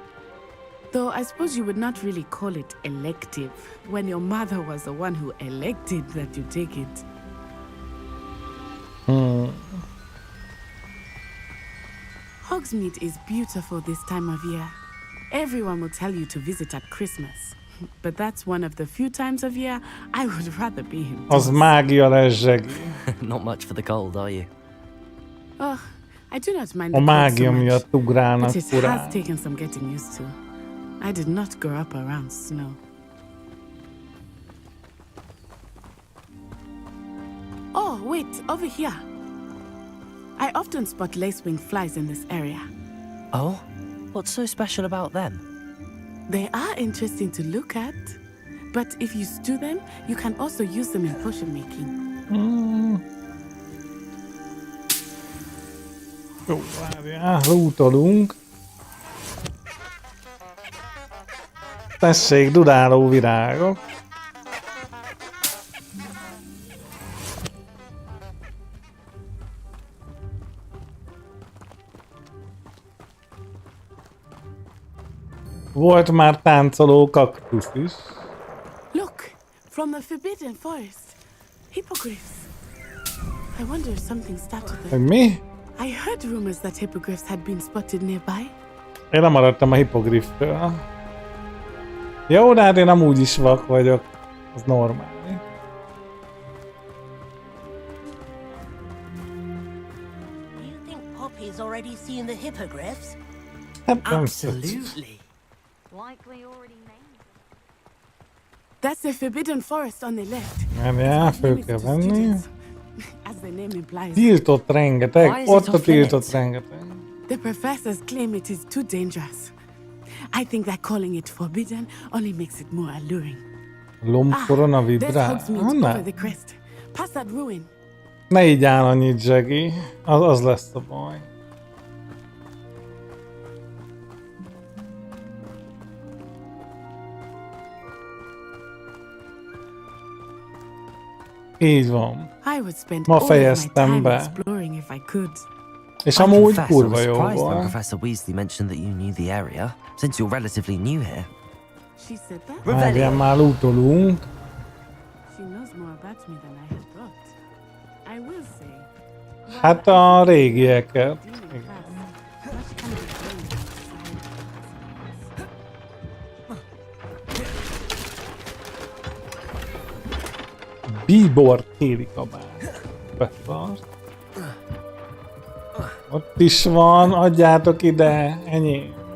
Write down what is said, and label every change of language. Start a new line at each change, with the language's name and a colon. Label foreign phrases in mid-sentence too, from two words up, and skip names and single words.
English: Though I suppose you would not really call it elective when your mother was the one who elected that you take it. Hogsmeade is beautiful this time of year. Everyone will tell you to visit at Christmas. But that's one of the few times of year I would rather be indoors.
Hungarian: Az mágia lesz, Zsegi.
English: Not much for the cold, are you? Oh, I do not mind
Hungarian: A
English: the cold
Hungarian: mágia
English: so much,
Hungarian: miatt ugrálnak
English: but it
Hungarian: furán.
English: has taken some getting used to. I did not grow up around snow. Oh, wait, over here. I often spot lacewing flies in this area. Oh? What's so special about them? They are interesting to look at, but if you stew them, you can also use them in potion making.
Hungarian: Jó, várjál, lootolunk. Tessék, dudáló virágok. Volt már táncoló kaktusz is.
English: Look, from the Forbidden Forest. Hippogriffs. I wonder if something started
Hungarian: Hogy
English: them.
Hungarian: mi?
English: I heard rumors that hippogriffs had been spotted nearby.
Hungarian: Én nem maradtam a hippogriftől. Jó, de hát én amúgy is vak vagyok. Az normális.
English: You think Poppy's already seen the hippogriffs? Absolutely. Likely already made. That's the Forbidden Forest on the left.
Hungarian: Várjál, föl kell venni.
English: As the name implies.
Hungarian: Tiltott rengeteg,
English: Why is
Hungarian: ott
English: it
Hungarian: a
English: off
Hungarian: tiltott
English: limits?
Hungarian: rengeteg.
English: The professors claim it is too dangerous. I think that calling it forbidden only makes it more alluring.
Hungarian: Lombkorona
English: There's
Hungarian: vibrál.
English: Hogsmeade over
Hungarian: Ne.
English: the crest. Past that ruin.
Hungarian: Ne így áll annyit, Zsegi. Az lesz a baj. Így van.
English: I would spend
Hungarian: Ma
English: all of my
Hungarian: fejeztem
English: time
Hungarian: be.
English: exploring if I could.
Hungarian: És
English: I
Hungarian: amúgy
English: confess I
Hungarian: kurva
English: was
Hungarian: jó
English: surprised when
Hungarian: volt.
English: Professor Weasley mentioned that you knew the area, since you're relatively new here. She said that?
Hungarian: Várjál, már lootolunk.
English: She knows more about me than I had thought. I will say.
Hungarian: Hát a régieket. Igen. Bíbor téli kabát. Betart. Ott is van, adjátok ide, enyém.